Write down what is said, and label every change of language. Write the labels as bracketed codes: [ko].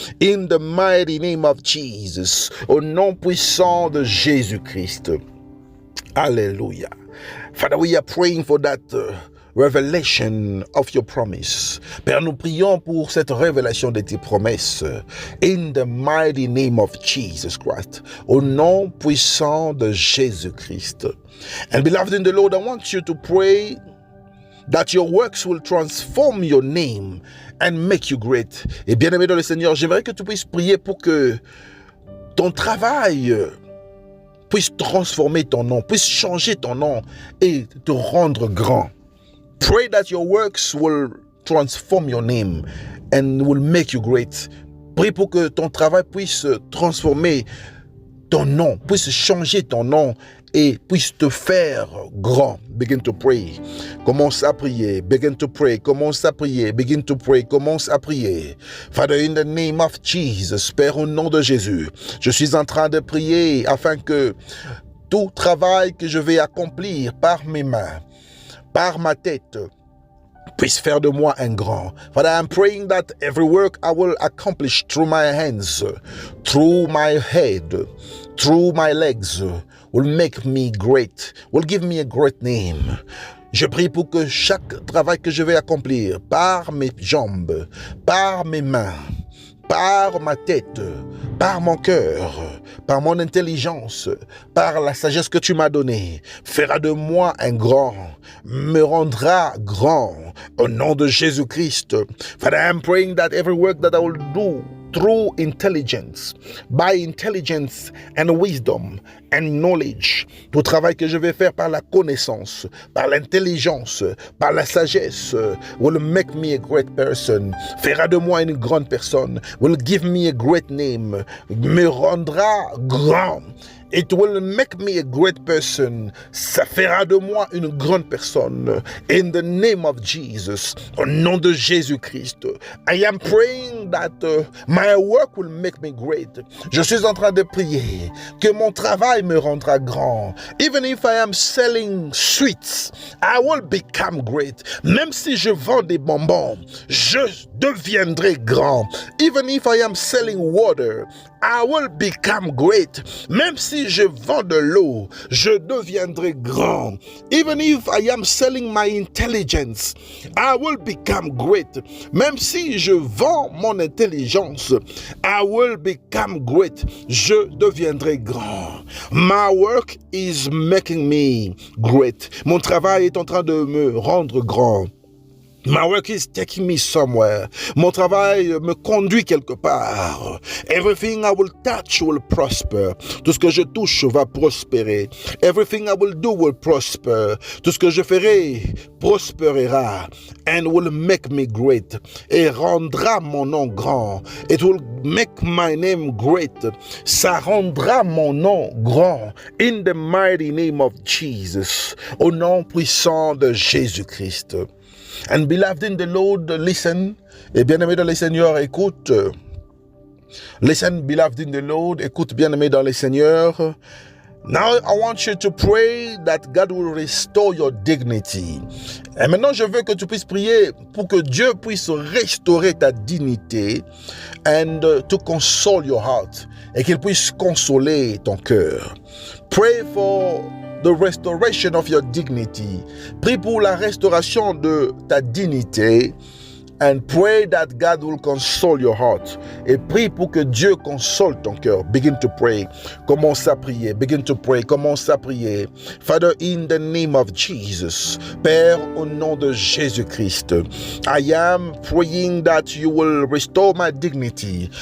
[en] In the mighty name of Jesus, [fr] au nom puissant de Jésus-Christ. Alléluia. [en] Father, we are praying for that revelation of your promise. [fr] Père, nous prions pour cette révélation de tes promesses. [en] In the mighty name of Jesus Christ. [fr] Au nom puissant de Jésus-Christ. [en] And beloved in the Lord, I want you to pray that your works will transform your name and make you great. [fr] Et bien-aimé dans le Seigneur, j'aimerais que tu puisses prier pour que ton travail puisse transformer ton nom, puisse changer ton nom et te rendre grand. [en] Pray that your works will transform your name and will make you great. [fr] Prie pour que ton travail puisse transformer ton nom, puisse changer ton nom et puisse te faire grand. [en] Begin to pray. [fr] Commence à prier. [en] Begin to pray. [fr] Commence à prier. [en] Begin to pray. [fr] Commence à prier. [en] Father, in the name of Jesus, [fr] Père, au nom de Jésus, je suis en train de prier afin que tout travail que je vais accomplir par mes mains, par ma tête, puisse faire de moi un grand. [en] Father, I'm praying that every work I will accomplish through my hands, through my head, through my legs, will make me great, will give me a great name. [fr] Je prie pour que chaque travail que je vais accomplir par mes jambes, par mes mains, par ma tête, par mon cœur, par mon intelligence, par la sagesse que tu m'as donnée, fera de moi un grand, me rendra grand, au nom de Jésus-Christ. [en] Father, I'm praying that every work that I will do through intelligence, by intelligence and wisdom and knowledge, [fr] tout travail que je vais faire par la connaissance, par l'intelligence, par la sagesse, [en] will make me a great person, [fr] fera de moi une grande personne, [en] will give me a great name, [fr] me rendra grand. [en] It will make me a great person. [fr] Ça fera de moi une grande personne. [en] In the name of Jesus. [fr] Au nom de Jésus-Christ. [en] I am praying that my work will make me great. [fr] Je suis en train de prier que mon travail me rendra grand. [en] Even if I am selling sweets, I will become great. [fr] Même si je vends des bonbons, je deviendrai grand. [en] Even if I am selling water, I will become great. [fr] Même si je vends de l'eau, je deviendrai grand. [en] Even if I am selling my intelligence, I will become great. [fr] Même si je vends mon intelligence, [en] I will become great. [fr] Je deviendrai grand. [en] My work is making me great. [fr] Mon travail est en train de me rendre grand. [en] My work is taking me somewhere. [fr] Mon travail me conduit quelque part. [en] Everything I will touch will prosper. [fr] Tout ce que je touche va prospérer. [en] Everything I will do will prosper. [fr] Tout ce que je ferai prospérera. [en] And will make me great. [fr] Et rendra mon nom grand. [en] It will make my name great. [fr] Ça rendra mon nom grand. [en] In the mighty name of Jesus. [fr] Au nom puissant de Jésus-Christ. [en] And beloved in the Lord, listen. [fr] Et bien-aimé dans le Seigneur, écoute. [en] Listen, beloved in the Lord, [fr] écoute, bien-aimé dans le Seigneur. [en] Now I want you to pray that God will restore your dignity. [fr] Et maintenant, je veux que tu puisses prier pour que Dieu puisse restaurer ta dignité [en] and to console your heart. [fr] Et qu'il puisse consoler ton cœur. [en] Pray for the restoration of your dignity. [fr] Prie pour la restauration de ta dignité [en] and pray that God will console your heart. [fr] Et prie pour que Dieu console ton cœur. [en] Begin to pray. [fr] Commence à prier. [en] Begin to pray. [fr] Commence à prier. [en] Father, in the name of Jesus. [fr] Père, au nom de Jésus-Christ. [en] I am praying that you will restore my dignity.